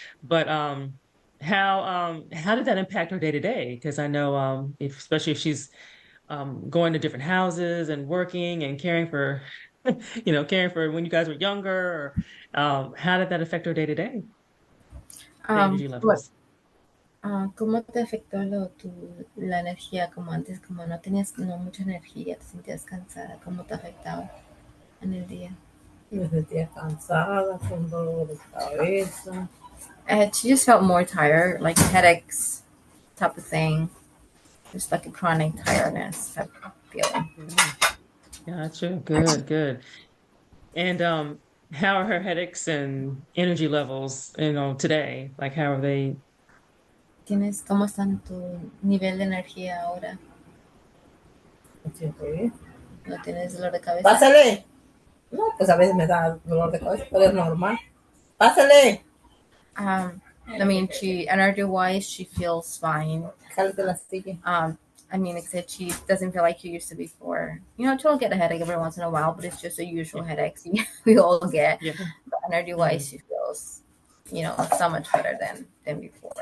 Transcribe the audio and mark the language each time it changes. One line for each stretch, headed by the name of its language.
English: But how did that impact her day to day? Because I know especially if she's going to different houses and working and caring for caring for when you guys were younger, or how did that affect her day to day, the energy What levels?
Spanish: ¿Cómo te afectó la energía como antes, como no tenías no mucha energía, te sentías cansada? ¿Cómo te afectaba en el día? Me sentía cansada, con dolor de cabeza.
English: She just felt more tired, like headaches type of thing, just like a chronic tiredness type of feeling. Mm, gotcha. Good, good. And how are her headaches and energy levels, today? Like how are they?
Spanish: ¿Cómo está tu nivel de energía ahora? Siempre bien. ¿No tienes dolor de cabeza? ¡Pásale! No, pues a veces me da dolor de cabeza, pero es normal. ¡Pásale!
English: I mean, she energy wise, she feels fine.
Spanish: Cálate la silla.
English: I mean, except she doesn't feel like she used to before. She'll get a headache every once in a while, but it's just a usual Yeah, headache we all get. yeah, But energy mhm, wise, she feels, so much better than before.